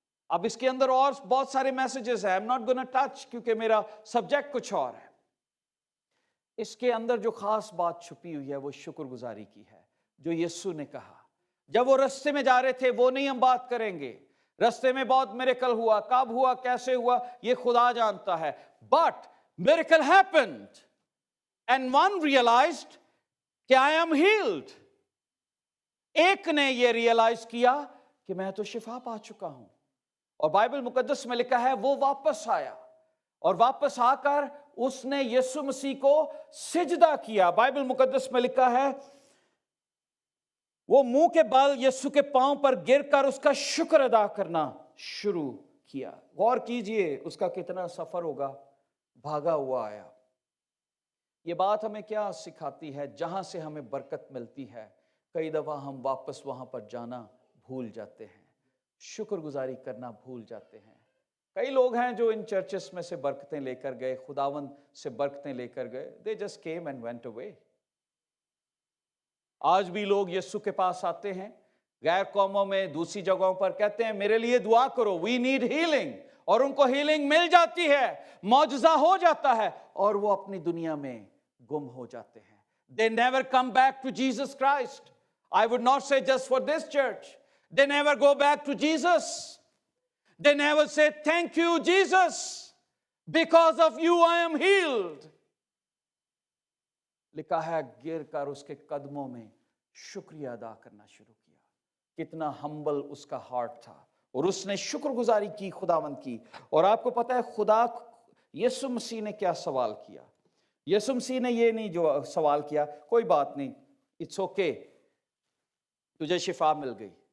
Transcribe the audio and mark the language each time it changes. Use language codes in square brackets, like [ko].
[ur] اب اس کے اندر اور بہت سارے میسیجز ہیں, [en] I'm not gonna touch [ur] کیونکہ میرا سبجیکٹ کچھ اور ہے. اس کے اندر جو خاص بات چھپی ہوئی ہے وہ شکر گزاری کی ہے, جو یسوع نے کہا. جب وہ رستے میں جا رہے تھے, وہ نہیں ہم بات کریں گے, رستے میں بہت میریکل ہوا, کب ہوا, کیسے ہوا, یہ خدا جانتا ہے. [en] But miracle happened and one realized کہ I am healed. [ur] ایک نے یہ ریئلائز کیا کہ میں تو شفا پا چکا ہوں. اور بائبل مقدس میں لکھا ہے وہ واپس آیا, اور واپس آ کر اس نے یسوع مسیح کو سجدہ کیا. بائبل مقدس میں لکھا ہے وہ منہ کے بل یسوع کے پاؤں پر گر کر اس کا شکر ادا کرنا شروع کیا. غور کیجئے اس کا کتنا سفر ہوگا, بھاگا ہوا آیا. یہ بات ہمیں کیا سکھاتی ہے؟ جہاں سے ہمیں برکت ملتی ہے کئی دفعہ ہم واپس وہاں پر جانا بھول جاتے ہیں, شکر گزاری کرنا بھول جاتے ہیں. کئی لوگ ہیں جو ان چرچز میں سے برکتیں لے کر گئے, خداوند سے برکتیں لے کر گئے, [en] they just came and went away. [ur] آج بھی لوگ یسوع کے پاس آتے ہیں غیر قوموں میں, دوسری جگہوں پر, کہتے ہیں میرے لیے دعا کرو, [en] we need healing, [ur] اور ان کو ہیلنگ مل جاتی ہے, معجزہ ہو جاتا ہے, اور وہ اپنی دنیا میں گم ہو جاتے ہیں. [en] They never come back to Jesus Christ. I would not say just for this church. They never go back to Jesus. They never say thank you Jesus, because of you I am healed. [ur] لکھا ہے گر کر اس کے قدموں میں شکریہ ادا کرنا شروع کیا. کتنا ہمبل اس کا ہارٹ تھا, اور اس نے شکر گزاری کی خداوند کی. اور آپ کو پتا ہے خدا یسوع مسیح نے کیا سوال کیا؟ یسوع مسیح نے یہ نہیں جو سوال کیا کوئی بات نہیں, [en] it's okay, [ur] تجھے شفا مل گئی.